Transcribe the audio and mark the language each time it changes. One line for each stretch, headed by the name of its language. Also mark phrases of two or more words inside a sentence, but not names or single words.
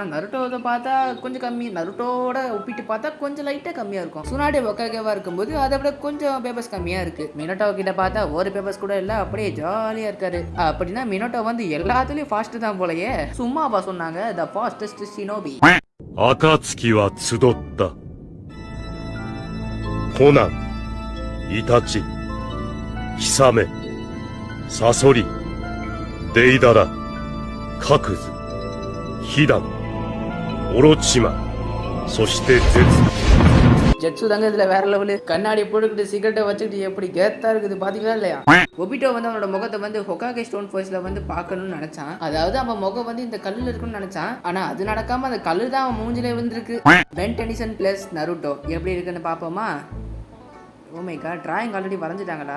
Tamil: ஆனா நருட்டோவை பார்த்தா கொஞ்சம் கம்மி, நருட்டோட ஒப்பிட்டு பார்த்தா கொஞ்சம் லைட்டா கம்மியா இருக்கும். சுனாடே ஒகாகேவா இருக்கும்போது அதை விட கொஞ்சம் பேப்பர்ஸ் கம்மியா இருக்கு. மினோட்டோ கிட்ட பார்த்தா ஒரு பேப்பர்ஸ் கூட இல்ல, அப்படியே ஜாலியா இருக்காரு. அப்படின்னா மினோட்டோ வந்து எல்லாத்துலயும் ஃபாஸ்ட் தான் போலயே. சும்மாவா சொன்னாங்க
English: the fastest shinobi.
Japanese: 暁は集った。コナン、イタチ、ヒサメ、サソリ、デイダラ、カクズ、ヒダン、オロチマ、そしてゼツ。
Tamil: ஜெட்ஸு தாங்க இதுல வேற லெவலு. கண்ணாடி போட்டுக்கிட்டு சிகரெட்டை வச்சுக்கிட்டு எப்படி கேத்தா இருக்குது பாத்தீங்களா இல்லையா? ஒபிட்டோ வந்து அவனோட முகத்தை வந்து ஹொகாகே ஸ்டோன் ஃபோர்ஸ்ல வந்து பார்க்கணும்னு நினைச்சான். அதாவது அவன் முகம் வந்து இந்த கல்லுல இருக்குன்னு நினைச்சான். ஆனா அது நடக்காம அந்த கல்லு தான் அவன் மூஞ்சிலே விழுந்திருக்கு. பென் டெனிசன் பிளஸ் நருட்டோ எப்படி இருக்குன்னு பாப்போமா?
English: oh my god, drawing already
Tamil: வரைஞ்சிட்டாங்களா?